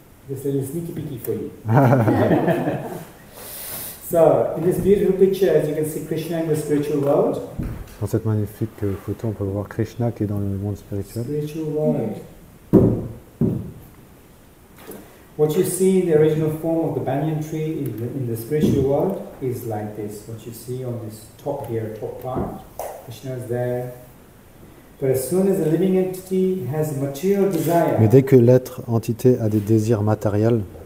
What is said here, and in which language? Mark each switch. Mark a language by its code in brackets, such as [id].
[en] Just a little sneaky peeky for you. So, in this beautiful picture, as you can see Krishna in the spiritual world. [fr] Dans cette magnifique photo, on peut voir Krishna qui est dans le monde spirituel. [en] Spiritual world. What you see in the original form of the banyan tree in the spiritual world is like this. What you see on this top here, top part, Krishna is there. But as soon as the living entity has material desire. [fr] Mais dès que l'être entité a des désirs matériels,